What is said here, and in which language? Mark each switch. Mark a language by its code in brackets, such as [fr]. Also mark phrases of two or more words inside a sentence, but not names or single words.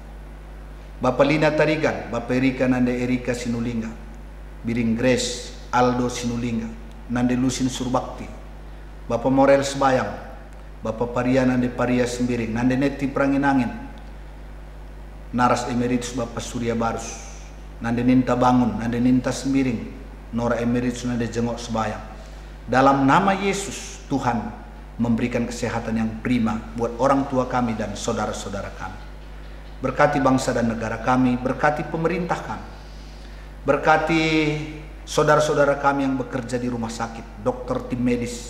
[id] Bapak Lina Tarigan, Bapak Erika Nande Erika Sinulingga, Biring Grace Aldo Sinulingga, Nande Lusin Surbakti, Bapak Morel Sebayang, Bapak Paria Nande Paria Sembiring, Nande Neti Pranginangin, Naras Emeritus Bapak Surya Barus, Nande Ninta Bangun, Nande Ninta Sembiring, Nora Emeritus Nande Jengok Sebayang. Dalam nama Yesus, Tuhan memberikan kesehatan yang prima buat orang tua kami dan saudara-saudara kami. Berkati bangsa dan negara kami, berkati pemerintah kami, berkati saudara-saudara kami yang bekerja di rumah sakit, dokter, tim medis.